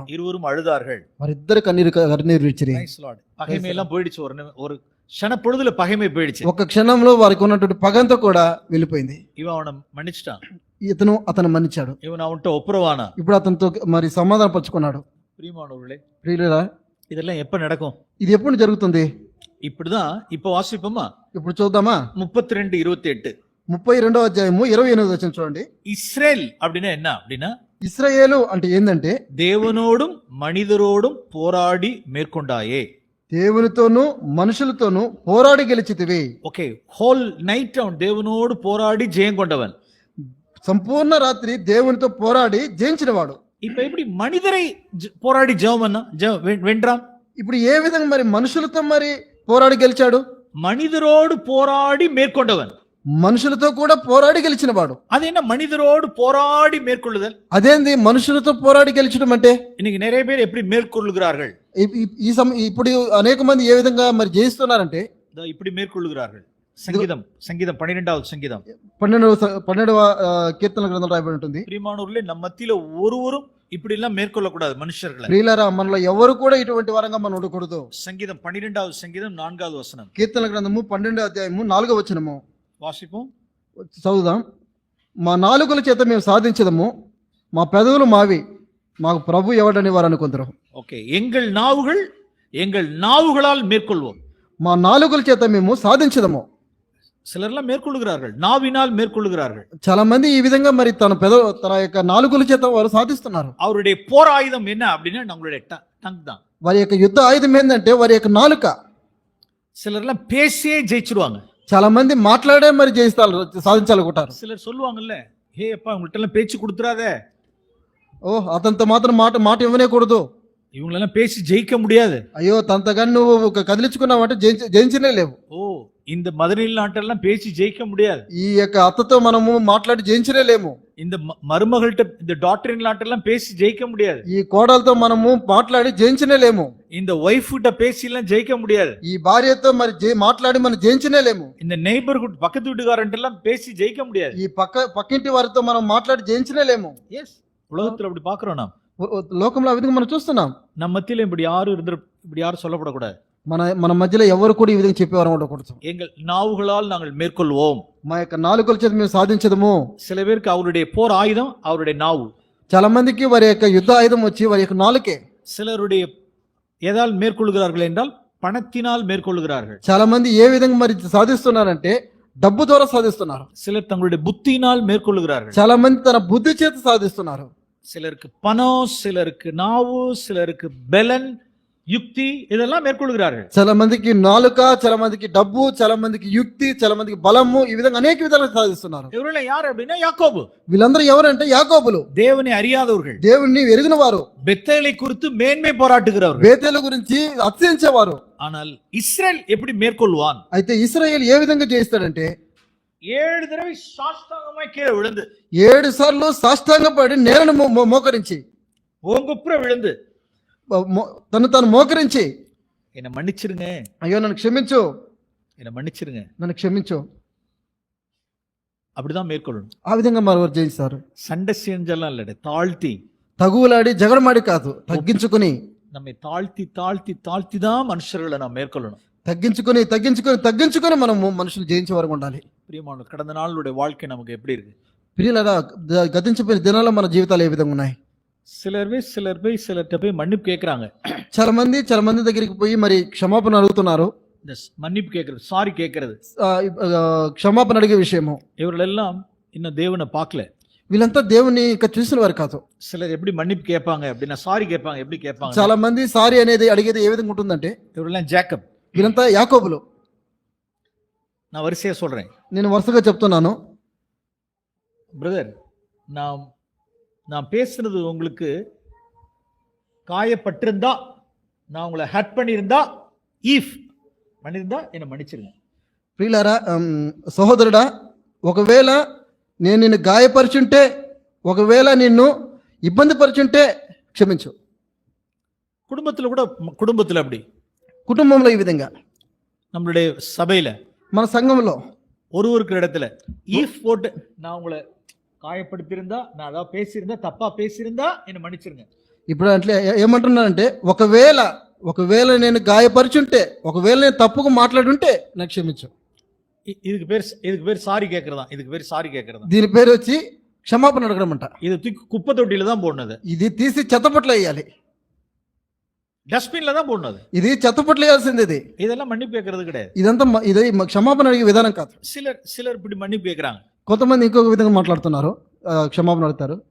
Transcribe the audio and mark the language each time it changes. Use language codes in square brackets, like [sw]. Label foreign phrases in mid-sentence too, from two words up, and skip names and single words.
[ta] இருவரும் அழுதார்கள். [te] వారిద్దరు కన్నీరు విడిచిరి. [en] Nice Lord. [ta] பகைமை எல்லாம் போயிடுச்சு. ஒரு க்ஷண பொழுதுல பகைமை போயிடுச்சு. [te] ఒక క్షణంలో వారికి ఉన్నటువంటి పగంతా కూడా వెళ్ళిపోయింది. [ta] இவன் அவனை மன்னிச்சிட்டான். [te] అతను మన్నించాడు. [ta] இவன் அவன்கிட்ட ஒப்புரவானா. [te] ఇప్పుడు అతనితో మరి సమాధానం పరుచుకున్నాడు. [ta] பிரியமானவர்களே, [te] ప్రియులారా, [ta] இதெல்லாம் எப்ப நடக்கும்? [te] ఇది ఎప్పుడు జరుగుతుంది? [ta] இப்படிதான் இப்ப வாசிப்போமா? [te] ఇప్పుడు చూద్దామా? [ta] 32:28. [te] 32వ అధ్యాయము 28వ వచనం చూడండి. [ta] இஸ்ரேல் அப்படின்னா என்ன அப்படின்னா, [te] ఇశ్రాయేలు అంటే ఏంటంటే [ta] தேவனோடும் மனிதரோடும் போராடி மேற்கொண்டாயே. [te] దేవునితోనూ మనుషులతోనూ పోరాడి గెలిచితివి. [ta] ఓకే, [en] whole night [ta] அவன் தேவனோடு போராடி ஜெயம் கொண்டவன். [te] సంపూర్ణ రాత్రి దేవునితో పోరాడి జయించినవాడు. [ta] இப்ப எப்படி மனிதரை போராடி ஜெயம் வென்றான்? [te] ఇప్పుడు ఏ విధంగా మరి మనుషులతో మరి పోరాడి గెలిచాడు? [ta] மனிதரோடு போராடி மேற்கொண்டவன். [te] మనుషులతో కూడా పోరాడి గెలిచినవాడు. [ta] அது என்ன మనిదரோடு போராடி மேற்கொள்ளுதல்? [te] అదేంది మనుషులతో పోరాడి గెలిచడం అంటే? [ta] இன்னைக்கு நிறைய பேர் எப்படி மேற்கொள்ளுகிறார்கள்? [te] ఇప్పుడు అనేక మంది ఏ విధంగా మరి జయిస్తున్నారంటే [ta] இப்படி மேற்கொள்ளுகிறார்கள். [te] సంగీతం 12వ సంగీతం 12వ కీర్తన గ్రంథం రాయబడి ఉంటుంది. [ta] ప్రియమానవர்களே, நம்ம மத்தியில ஒருவரும் இப்படி எல்லாம் மேற்கொள்ள கூடாது మనుషులే. [te] ప్రియులారా, మనలో ఎవరు కూడా ఇటువంటి వారంగా మనం ఉండకూడదు. సంగీతం 12వ సంగీతం 4వ వచనం. కీర్తన గ్రంథము 12వ అధ్యాయము 4వ వచనము [ta] వాసిపం [te] చదువుదాం. మా నాలుకల చేత మేము సాధించదము, మా పెదవులు మావి, మాకు ప్రభు ఎవడని వారు అనుకుంటారు. [ta] ఓకే, எங்கள் நாவுகளால் மேற்கொள்வோம். [te] మా నాలుకల చేత మేము సాధించదము. [ta] சிலர்லாம் மேற்கொள்ளுகிறார்கள், நாவினால் மேற்கொள்ளுகிறார்கள். [te] చాలా మంది ఈ విధంగా మరి తన యొక్క నాలుకల చేత వారు సాధిస్తున్నారు. [ta] அவருடைய போர் ஆயுதம் என்ன அப்படின்னா நம்மளுடைய டங் தான். [te] వారి యొక్క యుద్ధ ఆయుధం ఏంటంటే వారి యొక్క నాలుక. [ta] சிலர்லாம் பேசியே ஜெயிச்சிருவாங்க. [te] చాలా మంది మాట్లాడే మరి సాధించాలనుకుంటారు. [ta] சிலர் சொல்லுவாங்கல்ல, హే அப்பா உங்கள்ட்ட எல்லாம் பேச்சு கொடுத்துறாதே, [te] అతనితో మాత్రం మాట ఇవ్వనేకూడదు, [ta] இவங்களெல்லாம் பேசி ஜெயிக்க முடியாது, [te] అయ్యో తనతో కానీ నువ్వు కదిలించుకున్నావంటే జయించనే లేవు. [ta] இந்த மதுரையில் நாட்டெல்லாம் பேசி ஜெயிக்க முடியாது, [te] ఈ యొక్క అత్తతో మనము మాట్లాడి జయించనే లేము, [ta] இந்த మருమகள்கிட்ட இந்த டாக்டரின் நாட்டெல்லாம் பேசி ஜெயிக்க முடியாது, [te] ఈ కోడలతో మనము మాట్లాడి జయించనే లేము, [ta] இந்த వైఫ్ கிட்ட பேசி எல்லாம் ஜெயிக்க முடியாது, [te] ఈ భార్యతో మరి మాట్లాడి మనం జయించనే లేము, [ta] இந்த நெய்பர்ஹுட் பக்கத்து வீட்டுக்காரன்ட்ட எல்லாம் பேசி ஜெயிக்க முடியாது, [te] ఈ పక్కింటి వారితో మనం మాట్లాడి జయించనే లేము. [ta] எஸ், உலகத்துல அப்படி பாக்குறோம். நாம் [te] లోకంలో ఆ విధంగా మనం చూస్తున్నాం. [ta] நம்ம மத்தியில இப்படி யாரும் சொல்லப்படக்கூடாது. [te] మన మధ్యలో ఎవరు కూడా ఈ విధంగా చెప్పేవారు ఉండకూడదు. [ta] எங்கள் நாவுகளால் நாங்கள் மேற்கொள்வோம். [te] మా యొక్క నాలుకల చేత మేము సాధించదము. [ta] சில பேருக்கு அவருடைய போர் ஆயுதம் அவருடைய நாவு. [te] చాలా మందికి వారి యొక్క యుద్ధ ఆయుధం వచ్చి వారి యొక్క నాలుకే. [ta] சிலருடைய எதால் மேற்கொள்கிறார்கள் என்றால் பணத்தினால் மேற்கொள்கிறார்கள். [te] చాలా మంది ఏ విధంగా మరి సాధిస్తున్నారంటే డబ్బు ద్వారా సాధిస్తున్నారు. [ta] சிலர் தங்களுடைய புத்தியினால் மேற்கொள்கிறார்கள். [te] చాలా మంది తన బుద్ధి చేత సాధిస్తున్నారు. [ta] சிலருக்கு பணம், சிலருக்கு நாவு, சிலருக்கு பலன், யுக்தி, இதெல்லாம் மேற்கொள்கிறார்கள். [te] చాలా మందికి నాలుక, చాలా మందికి డబ్బు, చాలా మందికి యుక్తి, చాలా మందికి బలము, ఈ విధంగా అనేక విధాలుగా సాధిస్తున్నారు. [ta] இவர்கள் யார் அப்படின்னா யாக்கோபு. [te] వీళ్ళందరూ ఎవరంటే యాకోబులు, [ta] தேவனை அறியாதவர்கள், [te] దేవుణ్ణి ఎరిగిన వారు, [ta] பெத்தேலை குறித்து மேன்மை பாராட்டுகிறவர்கள், [te] బేతేలు గురించి అతిశయించేవారు. [ta] ஆனால் இஸ்ரேல் எப்படி மேற்கொள்வான்? [te] అయితే ఇశ్రాయేలు ఏ విధంగా చేస్తాడంటే [ta] 7 தடவை சாஷ்டாங்கமாய் கீழே விழுந்து, [te] 7 సార్లు సాష్టాంగపడి నేలను మోకరించి, [ta] ஓங்குப்புற விழுந்து, [te] తను మోకరించి, [ta] என்னை மன்னிச்சிருங்க, [te] అయ్యో నన్ను క్షమించు, [ta] என்னை மன்னிச்சிருங்க, [te] నన్ను క్షమించు, [ta] அப்படிதான் மேற்கொள்ளணும். [te] ఆ విధంగా మరొకరు చేయిస్తారు. [ta] சண்டை செஞ்செல்லாம் இல்ல, தாழ்த்தி [te] తగులాడి జగడమాడి కాదు, తగ్గించుకుని, [ta] நம்மை தாழ்த்தி தாழ்த்தி தாழ்த்தி தான் மனுஷர்களை நாம் மேற்கொள்ளணும். [te] తగ్గించుకుని మనము మనుషులు జయించే వరకు ఉండాలి. [ta] பிரியமான கடந்த நாளுடைய வாழ்க்கை நமக்கு எப்படி இருக்கு? [te] ప్రియులారా, గతించిపోయిన దినాల్లో మన జీవితాలు ఏ విధంగా ఉన్నాయి? [ta] சிலர்கிட்ட போய் மன்னிப்பு கேட்கறாங்க. [te] చాలా మంది దగ్గరికి పోయి మరి క్షమాపణ అడుగుతున్నారు. [ta] மன்னிப்பு கேட்கறது, சாரி கேட்கறது, [te] క్షమాపణ అడిగే విషయము. [ta] இவர்கள் எல்லாம் இன்னும் தேவனை பார்க்கல. [te] వీళ్ళంతా దేవుని ఇక చూసిన వారు కాదు. [ta] சிலர் எப்படி மன்னிப்பு கேட்பாங்க அப்படின்னா சாரி கேட்பாங்க, எப்படி கேட்பாங்க? [te] చాలా మంది సారీ అనేది అడిగేది ఏ విధంగా ఉంటుందంటే, [ta] இவரெல்லாம் ஜேக்கப். [te] వీళ్ళంతా యాకోబులు. [ta] நான் வரிசையா சொல்றேன் [te] నేను వరుసగా చెప్తున్నాను. [ta] பிரதர், நான் பேசுனது உங்களுக்கு காயப்பட்டிருந்தா, நான் உங்களை ஹர்ட் பண்ணியிருந்தா, ஈஃப் பண்ணியிருந்தா என்னை மன்னிச்சிருங்க. [te] ప్రియులారా, సహోదరుడా, ఒకవేళ నేను నిన్ను గాయపరుచుంటే, ఒకవేళ నిన్ను ఇబ్బంది పరుచుంటే క్షమించు. [ta] குடும்பத்தில் அப்படி, [te] కుటుంబంలో ఈ విధంగా, [ta] நம்மளுடைய சபையில, [te] మన సంఘంలో [ta] ஒருவருக்கு இடத்துல ஈஃப் போட்டு, நான் உங்களை காயப்படுத்தியிருந்தா, நான் அதாவது பேசியிருந்தா, தப்பா பேசியிருந்தா என்னை மன்னிச்சிருங்க. [te] ఇప్పుడు అట్లా ఏమంటున్నానంటే, ఒకవేళ నేను గాయపరుచుంటే, ఒకవేళ నేను తప్పుగా మాట్లాడుంటే నాకు క్షమించు. [ta] இதுக்கு பேர் சாரி கேட்கறதா. இதுக்கு பேர் சாரி கேட்கறதா. [te] దీని పేరు వచ్చి క్షమాపణ అడగడం అంట. [ta] இது தூக்கி குப்பை தொட்டியில தான் போடணும். [te] ఇది తీసి చెత్తపట్ల వేయాలి, [ta] டஸ்ட்பின்ல தான் போடணும். [te] ఇది చెత్తపట్ల వేయాల్సింది. ఇది [ta] இதெல்லாம் மன்னிப்பு கேட்கறது கிடையாது. [te] ఇదంతా ఇది క్షమాపణ అడిగే విధానం కాదు. [ta] சிலர் இப்படி மன்னிப்பு கேட்கறாங்க. [te] కొంతమంది ఇంకొక విధంగా మాట్లాడుతున్నారు, క్షమాపణ అడుగుతారు.